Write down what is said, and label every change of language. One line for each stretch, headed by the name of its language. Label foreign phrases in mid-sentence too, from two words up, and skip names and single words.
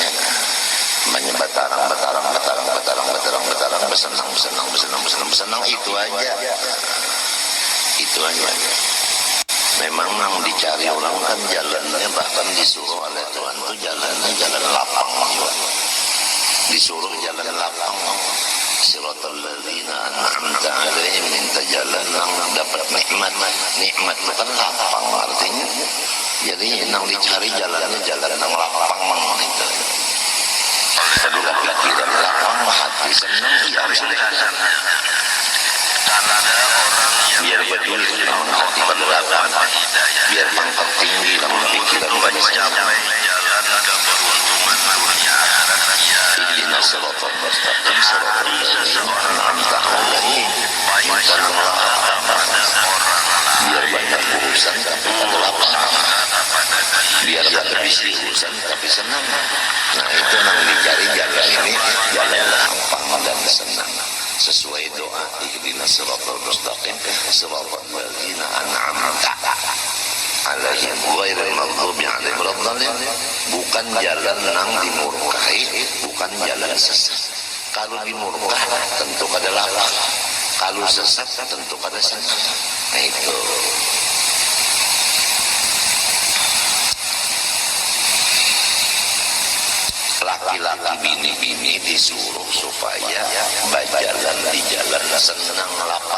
Banjar: Banyak betarang besenang itu aja. Itu aja. Memang nang dicari orang kan jalannya, bahkan disuruh oleh Tuhan tuh jalannya jalan lapang juga. Disuruh jalan lapang.
Arabic: صراط الذين أنعمت عليهم,
Banjar: minta jalan nang dapat nikmat. Nikmat itu kan lapang artinya. Jadi nang dicari jalannya jalan nang lapang itu. Sedulah pikiran lapang, hati senang, ya sudah. Biar betul namun hati berlapang, biar pangkat tinggi namun pikiran banyak senang.
Arabic: اهدنا الصراط المستقيم صراط الذين أنعمت عليهم.
Banjar: Biar banyak urusan tapi tak lapang, biar tak habis urusan tapi senang. Nah itu yang dicari jalan ini, jalan lapang dan senang.
Arabic: Sesuai doa اهدنا الصراط المستقيم صراط الذين أنعمت عليهم غير المغضوب عليهم ولا الضالين.
Banjar: Bukan jalan nang dimurkai, bukan jalan sesat. Kalau dimurkai tentu kada lapang, kalau sesat tentu kada senang. Nah itu. Laki-laki bini-bini disuruh supaya berjalan di jalan senang lapang.